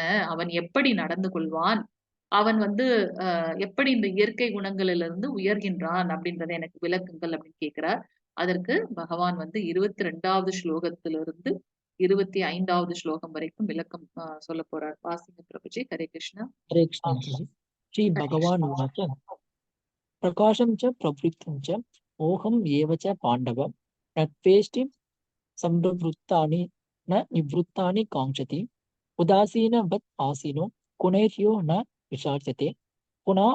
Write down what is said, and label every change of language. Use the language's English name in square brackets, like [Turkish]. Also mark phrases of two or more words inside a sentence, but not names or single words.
[Tamil] அவன் எப்படி நடந்து கொள்வான்? அவன் வந்து எப்படி இந்த இயற்கை குணங்களிலிருந்து உயர்கின்றான் அப்படின்றத எனக்கு விளக்குங்கள் அப்படின்னு கேட்கிறார். அதற்கு பகவான் வந்து 22வது ஸ்லோகத்திலிருந்து 25வது ஸ்லோகம் வரைக்கும் விளக்கம் சொல்லப் போறார். வாசிங்க பிரபுஜி. ஹரே கிருஷ்ணா. [Hindi] हरे कृष्ण माताजी। श्री [Tamil] ஹரே [Sanskrit] भगवान [Tamil] கிருஷ்ணா. [Sanskrit] उवाच प्रकाशं च प्रवृत्तं च मोहम् एव च पाण्डव न त्वेष्टि संप्रवृत्तानि न निवृत्तानि काङ्क्षति उदासीनवत् आसीनो गुणैर्यो न विचार्यते पुनः